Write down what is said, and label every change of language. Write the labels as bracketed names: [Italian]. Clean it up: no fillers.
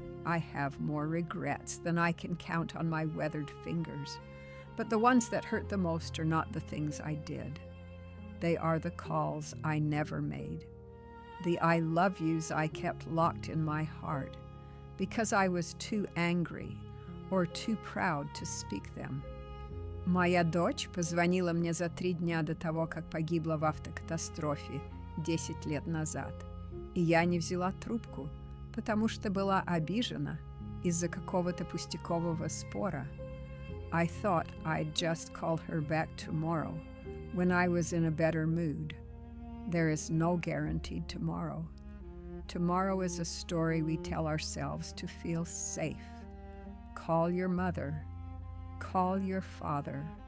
[English] I have more regrets than I can count on my weathered fingers, but the ones that hurt the most are not the things I did. They are the calls I never made, the I love yous I kept locked in my heart because I was too angry or too proud to speak them. [Russian] Моя дочь позвонила мне за 3 дня до того, как погибла в автокатастрофе 10 лет назад, и я не взяла трубку, потому что была обижена из-за какого-то пустякового спора. [English] I thought I'd just call her back tomorrow when I was in a better mood. There is no guaranteed tomorrow. Tomorrow is a story we tell ourselves to feel safe. Call your mother. Call your father.